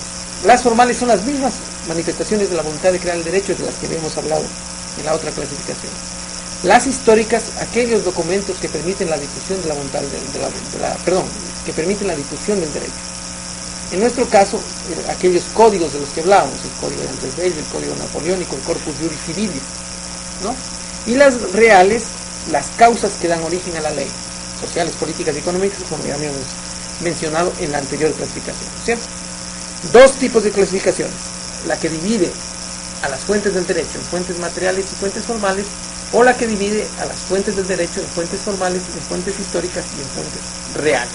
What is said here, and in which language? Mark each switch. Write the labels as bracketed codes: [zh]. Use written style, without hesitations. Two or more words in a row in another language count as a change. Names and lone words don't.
[es] Las formales son las mismas manifestaciones de la voluntad de crear el derecho de las que habíamos hablado en la otra clasificación. Las históricas, aquellos documentos que permiten la difusión de la voluntad que permiten la difusión del derecho. En nuestro caso, aquellos códigos de los que hablábamos, el código de Andrés Bello, el código napoleónico, el [la] corpus juris civilis, [es] ¿no? Y las reales, las causas que dan origen a la ley, sociales, políticas y económicas, como ya habíamos mencionado en la anterior clasificación, ¿cierto? Dos tipos de clasificaciones: la que divide a las fuentes del derecho en fuentes materiales y fuentes formales, o la que divide a las fuentes del derecho en fuentes formales, en fuentes históricas y en fuentes reales.